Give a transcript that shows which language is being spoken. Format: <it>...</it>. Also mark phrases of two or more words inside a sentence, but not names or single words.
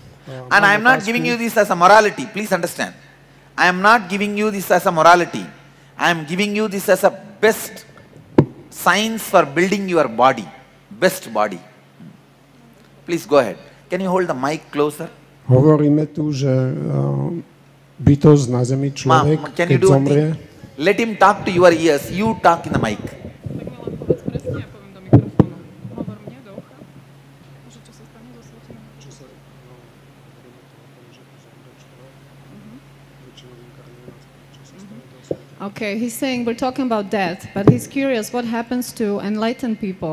<en>And I am not giving you this as a morality. Please understand. I am not giving you this as a morality. I am giving you this as a best science for building your body. Best body. Please go ahead. Can you hold the mic closer?</en> <sk>Hovoríme tu, že bytosť na zemi človek,</sk> <en>can you</en> <sk>keď</sk> <en>do one</en> <sk>zomrie.</sk> <en>thing? Let him talk to your ears. You talk in the mic. Okay, he's saying we're talking about death, but he's curious what happens to enlightened people.</en>